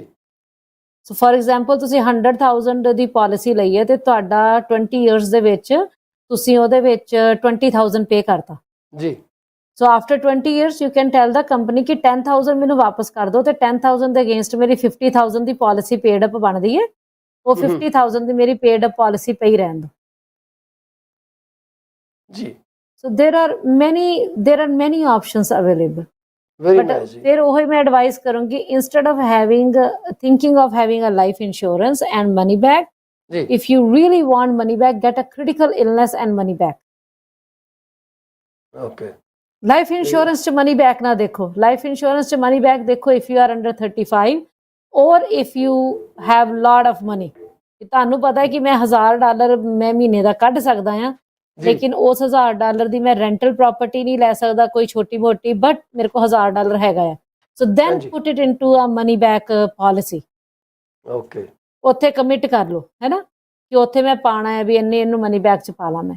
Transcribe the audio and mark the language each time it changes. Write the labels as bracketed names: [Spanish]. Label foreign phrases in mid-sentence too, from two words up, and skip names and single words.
[English] so for example [Punjabi] ਤੁਸੀਂ 100,000 ਦੀ ਪਾਲਿਸੀ ਲਈ ਹੈ ਤੇ ਤੁਹਾਡਾ 20 ਇਅਰਸ ਦੇ ਵਿੱਚ ਤੁਸੀਂ ਉਹਦੇ ਵਿੱਚ 20,000 ਪੇ ਕਰਤਾ ਜੀ। [English] so after 20 years you can tell the company [Punjabi] ਕਿ 10,000 ਮੈਨੂੰ ਵਾਪਸ ਕਰ ਦਿਓ ਤੇ 10,000 ਦੇ ਅਗੇਂਸਟ ਮੇਰੀ 50,000 ਦੀ [English] policy paid up [Punjabi] ਬਣਦੀ ਹੈ, ਉਹ 50,000 ਦੀ ਮੇਰੀ [English] paid up policy [Punjabi] ਪਈ ਰਹਿਣ ਦਿਓ ਜੀ। [English] ਸੋ there are many options available. But [Punjabi] ਫਿਰ ਉਹ ਮੈਂ [English] ਐਡਵਾਈਸ ਕਰੂੰਗੀ, instead of thinking of having a life insurance and money back, if you really want money back, get a critical illness and money back. Okay. Life insurance ਚ money back [Punjabi] ਨਾ ਦੇਖੋ, [English] life insurance ਚ money back ਦੇਖੋ if you are under 35 or if you have lot of money. [Punjabi] ਤੁਹਾਨੂੰ ਪਤਾ ਹੈ ਕਿ ਮੈਂ $1,000 ਮੈਂ ਮਹੀਨੇ ਦਾ ਕੱਢ ਸਕਦਾ ਹਾਂ, ਲੇਕਿਨ ਉਸ $1,000 ਦੀ ਮੈਂ [English] rental property [Punjabi] ਨਹੀਂ ਲੈ ਸਕਦਾ ਕੋਈ ਛੋਟੀ ਮੋਟੀ, ਬਟ ਮੇਰੇ ਕੋਲ $1,000 ਹੈਗਾ ਆ। [English] so then put it into a money back policy. ਓਕੇ, [Punjabi] ਉੱਥੇ ਕਮਿਟ ਕਰ ਲਓ, ਹੈ ਨਾ, ਕਿ ਉੱਥੇ ਮੈਂ ਪਾਣਾ ਹੈ ਵੀ ਇਹਨੂੰ [English] money back [Punjabi] ਚ ਪਾ ਲਾਂ ਮੈਂ।